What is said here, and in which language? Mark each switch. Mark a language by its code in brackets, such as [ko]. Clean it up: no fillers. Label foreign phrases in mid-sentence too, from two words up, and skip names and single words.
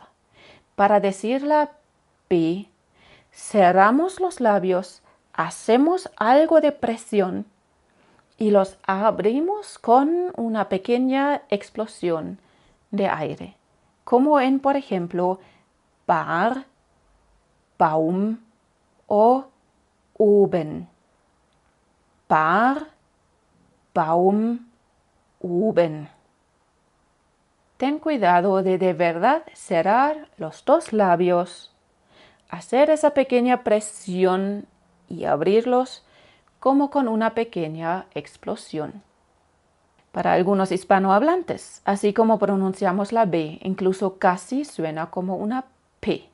[es] Para decir la B, cerramos los labios, hacemos algo de presión y los abrimos con una pequeña explosión de aire, como en, por ejemplo, [de] Bar, Baum o oben. Bar, Baum, oben. [es] Ten cuidado de verdad cerrar los dos labios, hacer esa pequeña presión y abrirlos como con una pequeña explosión. Para algunos hispanohablantes, así como pronunciamos la B, incluso casi suena como una P.